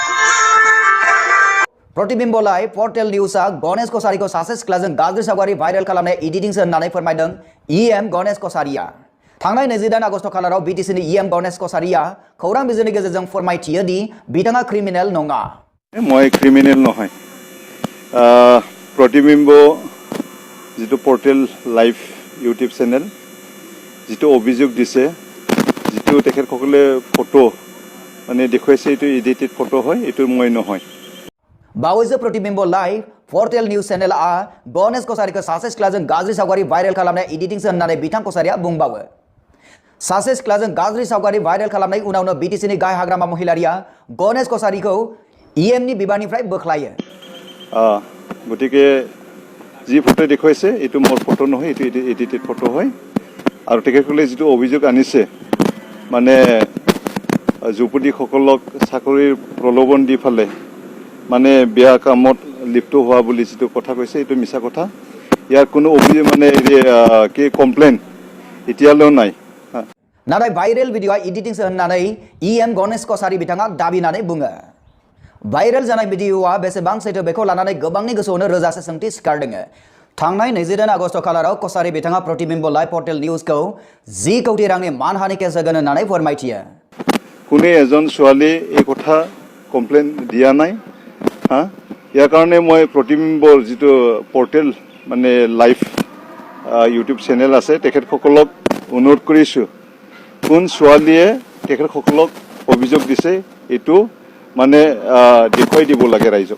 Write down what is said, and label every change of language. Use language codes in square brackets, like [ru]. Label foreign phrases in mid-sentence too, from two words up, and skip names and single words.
[brx] प्रतिबिम्ब लाइभ पर्टेल निउसआ गणेश कसारिखौ सासे सिख्लाजों गाज्रि सावगारि भाइरेल खालामनाय एडिटिंसो होननानै फोरमायदों इएम गणेश कसारिया। थांनाय 28 आगस्ट खालाराव बिटिसिनि इएम गणेश कसारिया खौरां बिजोंनि गेजेरजों फोरमायथियो दि बिथाङा क्रिमिनेल नङा। [as] মই ক্রিমিনেল নহয়। प्रतिबिम्ब जितु पर्टेल लाइव [en] YouTube channel [as] जितु অভিযোগ দিছে जितु তেখেতসকলে ফটো মানে দেখুৱাইছে এইটো [en] edited photo [as] হয়, এইটো মই নহয়। [brx] बावैसो प्रतिबिम्ब लाइभ पर्टेल निउस चेनेलआ गणेश कसारिखौ सासे सिख्लाजों गाज्रि सावगारि भाइरेल खालामनाय एडिटिंसो होननानै बिथां कसारिया बुंबावो। सासे सिख्लाजों गाज्रि सावगारि भाइरेल खालामनाय उनावनो बिटिसिनि गाहाय हाग्रामा महिलारिया गणेश कसारिखौ इएमनि बिबाननिफ्राय बोख्लायो। [as] গতিকে যি ফটো দেখুৱাইছে এইটো মোৰ ফটো নহয়, এইটো [en] edited photo [as] হয়। আৰু তেখেতসকলে যিটো অভিযোগ আনিছে মানে যুৱতীসকলক চাকৰিৰ প্ৰলোভন দি ফালে মানে বেয়া কামত লিপ্ত হোৱা বুলি যিটো কথা কৈছে এইটো মিছা কথা। ইয়াৰ কোনো অভিযোগ মানে কি কমপ্লেইন এতিয়ালৈও নাই। [brx] नाथाय [en] viral video [brx] एडिटिंसो होननानै इएम गणेश कसारि बिथाङा दाबिनानै बुङो। भाइरेल जानाय भिडिअआ बेसेबां सैथो बेखौ लानानै गोबांनि गोसोआवनो रोजासे सोंथि सिखारदों। थांनाय 29 आगस्ट खालाराव कसारि बिथाङा प्रतिबिम्ब लाइभ पर्टेल निउसखौ 10 कोटी रांनि मानहानि केस होगोन होननानै फोरमायथियो। [as] কোনো এজন ছোৱালী এই কথা কমপ্লেইন দিয়া নাই। ইয়াৰ কাৰণে মই প্ৰতিবিম্বৰ যিটো পৰ্টেল মানে [en] live YouTube channel [as] আছে তেখেতসকলক অনুৰোধ কৰিছোঁ, কোন ছোৱালীয়ে তেখেতসকলক অভিযোগ দিছে এইটো মানে দেখুৱাই দিব লাগে ৰাইজক।